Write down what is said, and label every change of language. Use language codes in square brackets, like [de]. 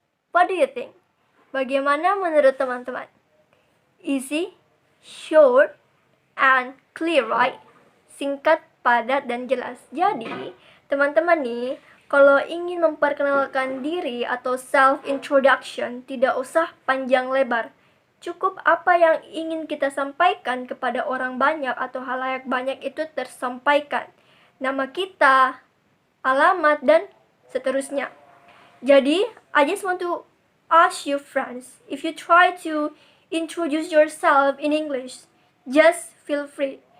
[en] What do you think? [id] Bagaimana menurut teman-teman? [en] Easy, short, and clear, right? [id] Singkat, padat, dan jelas. Jadi, teman-teman nih, kalau ingin memperkenalkan diri atau self-introduction, tidak usah panjang lebar. Cukup apa yang ingin kita sampaikan kepada orang banyak atau halayak banyak itu tersampaikan. Nama kita, alamat, dan seterusnya. [en] Jadi, I just want to ask you friends, if you try to introduce yourself in English, just feel free.